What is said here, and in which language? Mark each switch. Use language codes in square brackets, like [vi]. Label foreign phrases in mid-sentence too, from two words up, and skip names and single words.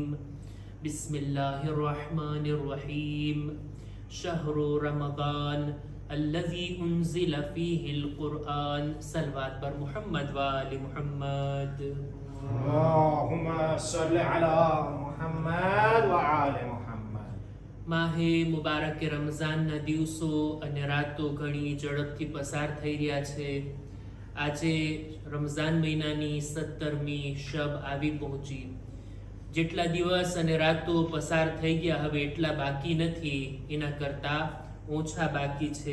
[ar] بسم الله الرحمن الرحيم. شهر رمضان الذي أنزل فيه القرآن. [fa] صلوات بر محمد و آل محمد. [ar] اللهم صل على محمد وآل محمد. [gu] માહે મુબારક રમઝાનના દિવસો અને રાતો ઘણી ઝડપથી પસાર થઈ રહ્યા છે. આજે રમઝાન મહિનાની 17મી શબ આવી પહોંચી. જેટલા દિવસ અને રાતો પસાર થઈ ગયા હવે એટલા બાકી નથી, એના કરતાં ઓછા બાકી છે.